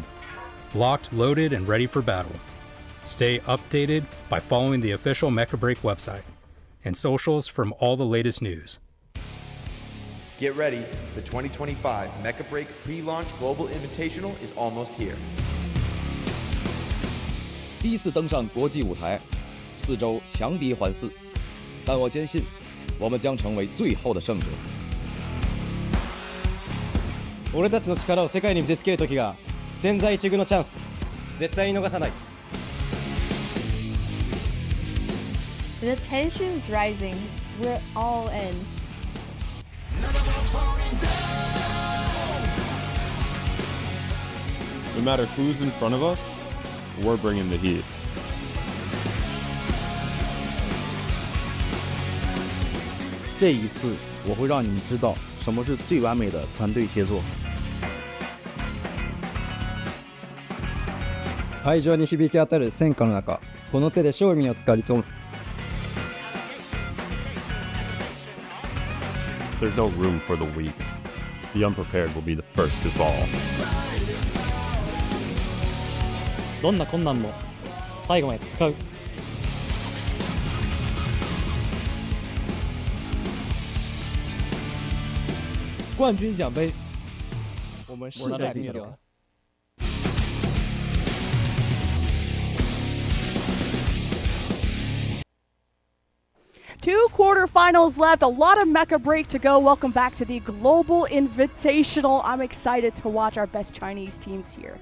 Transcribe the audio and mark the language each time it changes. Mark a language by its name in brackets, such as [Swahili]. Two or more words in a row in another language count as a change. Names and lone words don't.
[English] Locked, loaded, and ready for battle. Stay updated by following the official Mecha Break website and socials from all the latest news. Get ready, the 2025 Mecha Break Pre-Launch Global Invitational is almost here. [Chinese] 第一次登上国际舞台，4周强敌环伺，但我坚信，我们将成为最后的胜者。 [Japanese] 俺たちの力を世界に見せつける時が千載一遇のチャンス、絶対に逃さない。 [English] The tension is rising. We're all in. No matter who's in front of us, we're bringing the heat. [Chinese] 这一次，我会让你们知道什么是最完美的团队协作。 [Japanese] 会場に響き当たる戦火の中、この手で勝利をつかり取る。 [English] There's no room for the weak. The unprepared will be the first to fall. [Japanese] どんな困難も最後まで戦う。 [Chinese] 冠军奖杯，我们势在必得。 [English] Two quarterfinals left, a lot of Mecha Break to go. Welcome back to the Global Invitational. I'm excited to watch our best Chinese teams here.